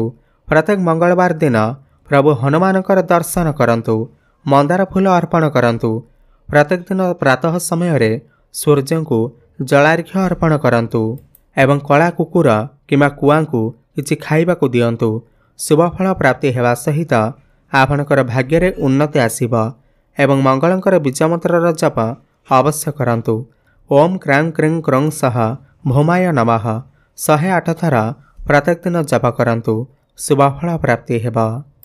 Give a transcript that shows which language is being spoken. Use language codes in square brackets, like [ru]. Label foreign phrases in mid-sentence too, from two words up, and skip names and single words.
[or] ପ୍ରତ୍ୟେକ ମଙ୍ଗଳବାର ଦିନ ପ୍ରଭୁ ହନୁମାନଙ୍କର ଦର୍ଶନ କରନ୍ତୁ। ମନ୍ଦାର ଫୁଲ ଅର୍ପଣ କରନ୍ତୁ। ପ୍ରତ୍ୟେକ ଦିନ ପ୍ରାତଃ ସମୟ ରେ ସୂର୍ଯ୍ୟ କୁ ଜଳାର୍ଘ୍ୟ ଅର୍ପଣ କରନ୍ତୁ ଏବଂ କଳା କୁକୁର କିମ୍ବା କୁଆ କୁ କିଛି ଖାଇବାକୁ ଦିଅନ୍ତୁ। ଶୁଭ ଫଳ ପ୍ରାପ୍ତି ହେବା ସହିତ ଆପଣଙ୍କର ଭାଗ୍ୟ ରେ ଉନ୍ନତି ଆସିବ ଏବଂ ମଙ୍ଗଳଙ୍କର ବୀଜମନ୍ତ୍ର ଜପ ଅବଶ୍ୟ କରନ୍ତୁ। [sa] ओम क्रां क्रीं क्रौं सह भौमाय नमः [or] 108 ଥର ପ୍ରତ୍ୟେକ ଦିନ ଜପ କରନ୍ତୁ। ଶୁଭ ଫଳ ପ୍ରାପ୍ତି ହେବା।